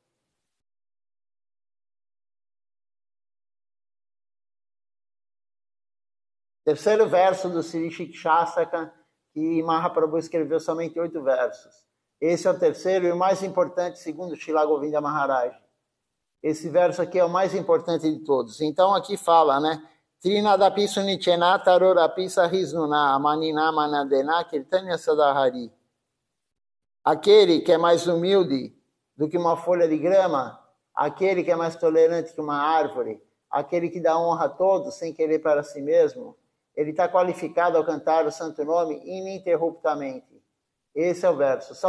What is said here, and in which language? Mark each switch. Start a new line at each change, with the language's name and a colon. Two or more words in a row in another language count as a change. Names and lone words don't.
Portuguese: Terceiro verso do Sri Shikshasaka, que Mahaprabhu escreveu somente 8 versos. Esse é o terceiro e o mais importante, segundo Srila Govinda Maharaj. Esse verso aqui é o mais importante de todos. Então aqui fala, né?
Sanskrit: Trinadapi sunichena tarorapi sahisnuna manina manadena kirtanya sadahari.
Portuguese: Aquele que é mais humilde do que uma folha de grama, aquele que é mais tolerante que uma árvore, aquele que dá honra a todos sem querer para si mesmo, ele está qualificado ao cantar o santo nome ininterruptamente. Esse é o verso.